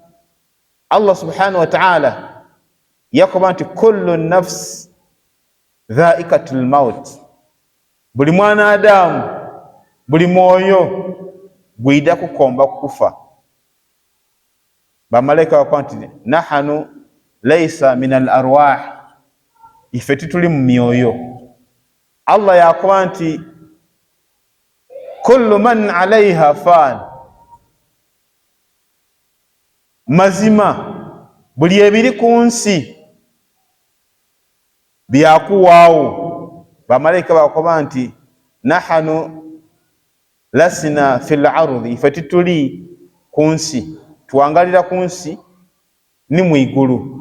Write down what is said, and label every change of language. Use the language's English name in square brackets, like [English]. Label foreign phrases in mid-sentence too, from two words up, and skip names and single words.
[Soga] Allah [Arabic] سبحانه وتعالى [Soga] yakoba nti [Arabic] كل نفس ذائقة الموت, [Soga] buli mwana Adamu, buli mwoyo gwida kukomba kufa. Bamalayika bakoba nti [Arabic] نحن لسنا من الأرواح, [Soga] ife tituli mu myoyo. Allah yakoba nti [Arabic] كل من عليها فان, [Soga] mazima buli ebiri ku nsi byakuwaawo. Bamalayika bakoba nti [Arabic] نحن لسنا في الأرض, [Soga] ife tituli ku nsi, tuwangalira ku nsi ni mwigulu.